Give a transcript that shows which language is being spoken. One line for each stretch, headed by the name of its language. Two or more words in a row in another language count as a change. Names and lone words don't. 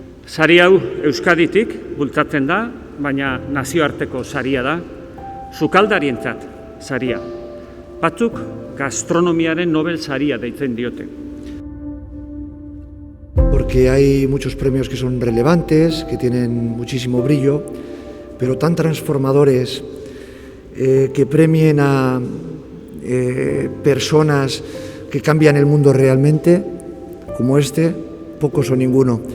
Basque: Sari hau Euskaditik bultzatzen da, baina nazioarteko saria da, sukaldarientzat saria. Batzuk gastronomiaren Nobel saria deitzen diote.
Spanish: Porque hay muchos premios que son relevantes, que tienen muchísimo brillo, pero tan transformadores que premien a personas que cambian el mundo realmente, como este, pocos o ninguno.